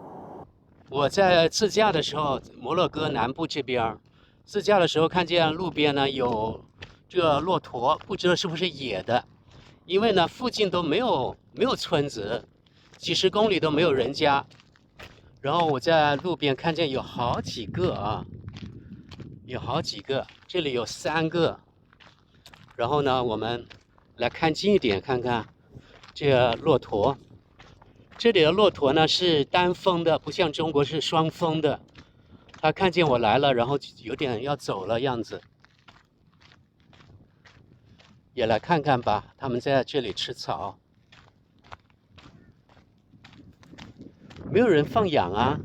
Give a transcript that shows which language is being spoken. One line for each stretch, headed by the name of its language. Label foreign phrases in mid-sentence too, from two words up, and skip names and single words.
Chinese: 我在自駕的時候，摩洛哥南部這邊自駕的時候，看見路邊呢有這個駱駝，不知道是不是野的，因為呢附近都沒有村子，幾十公里都沒有人家。然後我在路邊看見有好幾個啊。有好幾個，這裡有3個。然後呢，我們來看近一點，看看這駱駝。這裡的駱駝呢是單峰的，不像中國是雙峰的。它看見我来了，然後有點要走了樣子。也來看看吧，它們在這裡吃草。沒有人放養啊？